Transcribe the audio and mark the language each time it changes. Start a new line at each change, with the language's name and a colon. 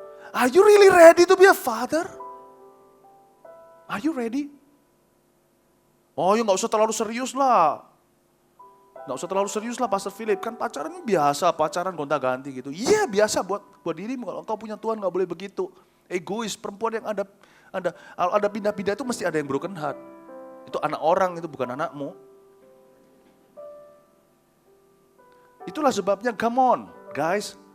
English: Are you really ready to be a father? Are you ready?
Indonesian: Oh ya gak usah terlalu serius lah. Nggak usah terlalu serius lah Pastor Philip, kan pacaran biasa, pacaran gonta-ganti gitu. Iya biasa buat dirimu, kalau engkau punya Tuhan nggak boleh begitu. Egois, perempuan yang ada pindah-pindah itu mesti ada yang broken heart. Itu anak orang, itu bukan anakmu. Itulah sebabnya,
English: come on guys.